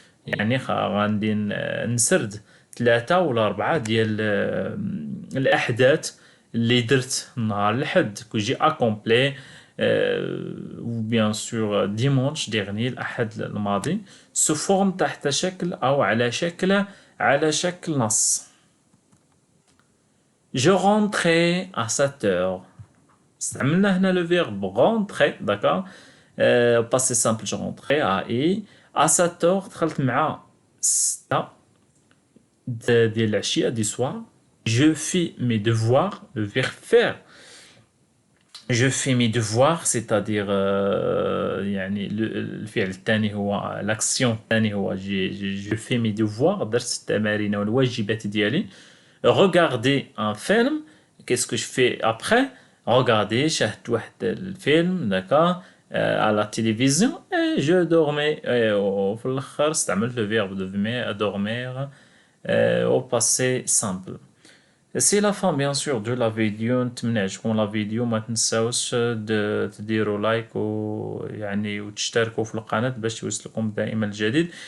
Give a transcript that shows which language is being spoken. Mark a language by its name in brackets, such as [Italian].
[Arabic] يعني غادي نسرد ثلاثة ولا أربعة ديال الأحداث اللي درت نهار الأحد [French] que j'ai accompli ou bien sûr dimanche dernier [Arabic] الأحد الماضي [French] sous forme [Arabic] تحت شكل أو على شكل نص. [French] Je rentrais à 7 heures. [Arabic] استعملنا هنا [French] le verbe rentrer d'accord. passé simple je rentrais à 7 heures [Arabic] دخلت مع 6 ديال العشية دي [French] soir. Je fais mes devoirs, le verbe faire. Je fais mes devoirs, c'est-à-dire [Arabic] يعني الفعل الثاني هو [French] l'action [Arabic] الثاني هو [French] je fais mes devoirs [Arabic] درت التمارين والواجبات ديالي. [French] Regarder un film, qu'est-ce que je fais après? Regarder [Arabic] شاهدت واحد الفيلم [French] d'accord à la télévision et je dormais [Arabic] وفي الآخر استعملت [French] le verbe dormir au passé simple. C'est la fin bien sûr de la vidéo. [Arabic] نتمنى يعجبكم [French] la vidéo [Arabic] ما تنساوش تديروا لايك ويعني وتشتركوا في القناة باش يوصلكم دائما الجديد.